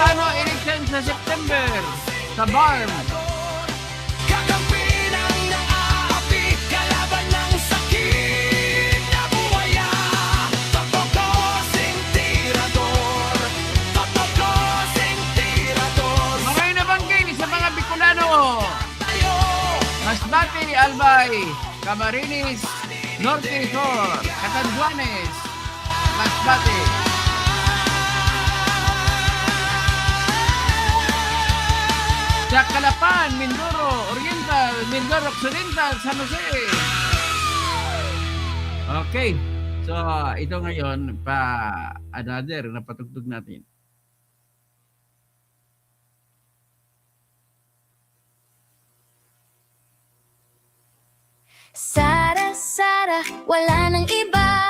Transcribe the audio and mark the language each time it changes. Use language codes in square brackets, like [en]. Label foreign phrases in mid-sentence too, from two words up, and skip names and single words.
[tl] ano election sa September sa Barm? Kakampi ng naaapi, kalaban ng sakit na buwaya. Totoo kasing tirador, totoo kasing tirador. [bik] Mga inabanggay sa mga Bicolano. [tl] Tayo, Masbate, Albay, Camarines, Norte Sur, Catanduanes, Masbate. Sa Calapan, Mindoro, Oriental, Mindoro Occidental, San Jose. Okay. So, ito ngayon, another na patugtog natin. Sara, Sara, wala nang iba.